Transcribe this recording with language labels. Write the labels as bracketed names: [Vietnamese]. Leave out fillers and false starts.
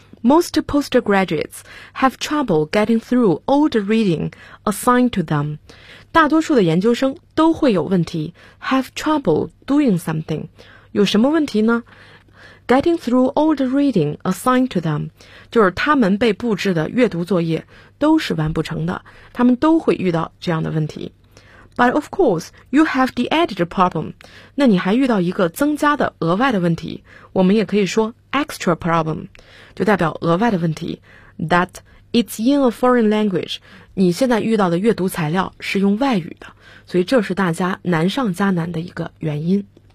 [English] Most postgraduates have trouble getting through all the reading assigned to them. [Chinese] 大多数的研究生都会有问题 [English] have trouble doing something. [Chinese] 有什么问题呢? [English] Getting through all the reading assigned to them. [Chinese] 就是他们被布置的阅读作业都是完不成的。他们都会遇到这样的问题。 [English] But of course, you have the added problem. [Chinese] 那你还遇到一个增加的额外的问题。我们也可以说 [English] extra problem, [Chinese] 就代表额外的问题。 [English] That it's in a foreign language. [Chinese] 你现在遇到的阅读材料是用外语的。所以这是大家难上加难的一个原因。